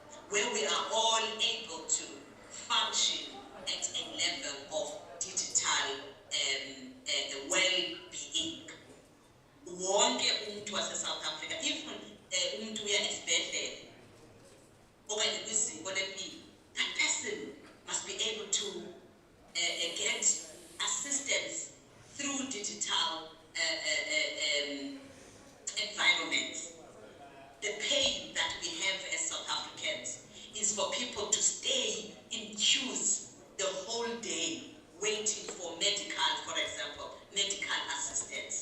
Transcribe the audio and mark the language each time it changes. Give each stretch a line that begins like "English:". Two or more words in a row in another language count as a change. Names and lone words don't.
English: where we are all able to function at a level of digital well-being.
Xhosa: Wonke umuntu wase-South Africa, even umuntu uya esibhedlela okanye kwiziko lempilo,
English: that person must be able to get assistance through digital environments. The pain that we have as South Africans is for people to stay in queues the whole day waiting for medical, for example, medical assistance.